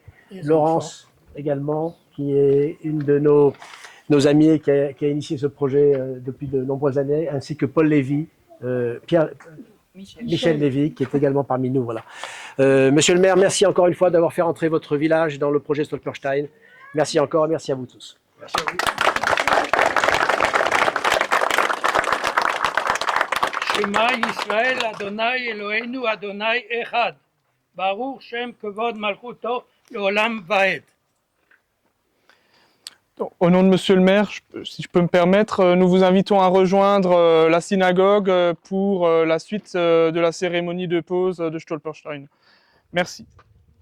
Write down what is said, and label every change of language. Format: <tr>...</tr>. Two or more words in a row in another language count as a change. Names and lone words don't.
<fr>Laurence également, qui est une de nos amis qui a initié ce projet depuis de nombreuses années, ainsi que Paul Lévy, Michel Lévy, qui est également parmi nous. Voilà. Monsieur le maire, merci encore une fois d'avoir fait rentrer votre village dans le projet Stolperstein. Merci encore et merci à vous tous. Merci à vous.</fr> <he>שמע ישראל ה' אלוהינו ה' אחד. ברוך שם כבוד מלכותו לעולם ועד.</he> <fr>Au nom de Monsieur le maire, si je peux me permettre, nous vous invitons à rejoindre la synagogue pour la suite de la cérémonie de pause de Stolperstein. Merci.</fr>